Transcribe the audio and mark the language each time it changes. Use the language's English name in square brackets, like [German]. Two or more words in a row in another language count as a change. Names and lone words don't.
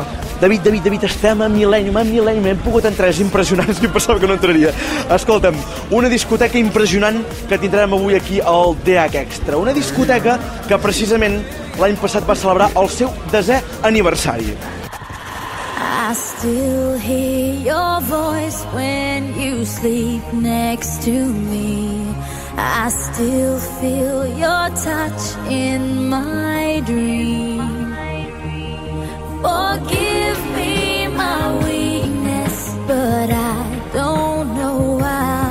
[Catalan] David, estem a Millennium, hem pogut entrar, és impressionant, és que pensava que no entraria. Escolta'm, una discoteca impressionant que tindrem avui aquí al DH Extra. Una discoteca que precisament l'any passat va celebrar el seu 10è aniversari. [English] I still hear your voice when you sleep next to me. I still feel your touch in my dream. Forgive me my weakness, but I don't know why.